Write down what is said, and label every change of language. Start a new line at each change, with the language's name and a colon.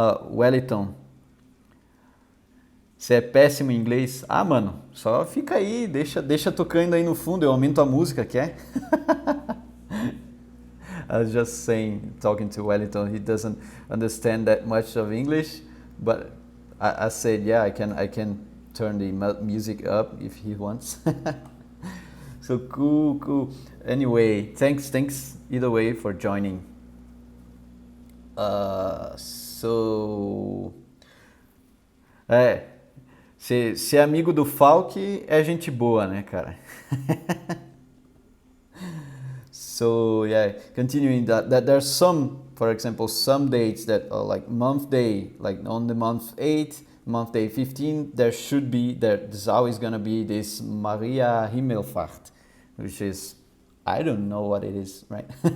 Portuguese: Wellington, você é péssimo em inglês? Ah, mano, só fica aí, deixa tocando aí no fundo, eu aumento a música, quer?
English: I was just saying, talking to Wellington, he doesn't understand that much of English, but I said, yeah, I can turn the music up if he wants. So cool. Anyway, thanks either way for joining.
Portuguese: Ser amigo do Falk é gente boa, né, cara?
English: So yeah, continuing that there's some, for example, some dates that are like month day, like on the month 8, month day 15, there's always gonna be this Maria Himmelfahrt, which is, I don't know what it is, right?